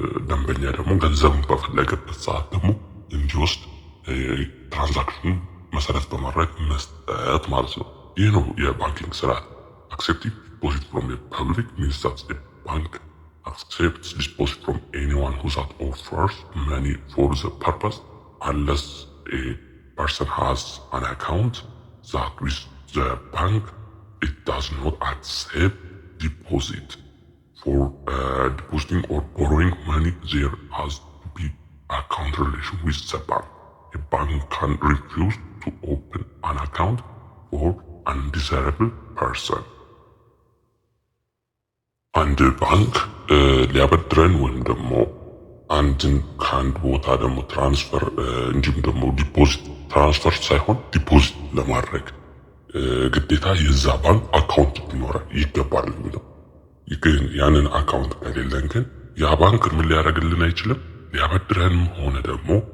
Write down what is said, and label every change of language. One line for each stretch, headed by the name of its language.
Amharic: ደንበኛ ደግሞ ገንዘቡን በፈለገበት ሰዓት ደግሞ እንዲወስድ ትራንዛክሽን መሰረት በማድረግ መስጠት ማለት ነው። ይህ ነው የባንኪንግ ስርዓት።
English: accepting deposit from a public means that a bank accepts deposit from anyone who that offers money for the purpose unless a person has an account that with the bank it does not accept deposit. For depositing or borrowing money, there has to be account relation with the bank. A bank can refuse to open an account for an undesirable person.
Amharic: አንድ ባንክ ሊያበድረን ወይም ደግሞ አንድን ከአንድ ቦታ ደግሞ ትራንስፈር እንዲሁም ደግሞ ዲፖዚት ትራንስፈር ሳይሆን ዲፖዚት ለማድረግ ግዴታ የዛ ባንክ አካውንት ሊኖረን ይገባል የሚለው ግን ያንን አካውንት ከሌለን ግን ያ ባንክ ምን ሊያደርግልን አይችልም። ሊያበድረንም ሆነ ደግሞ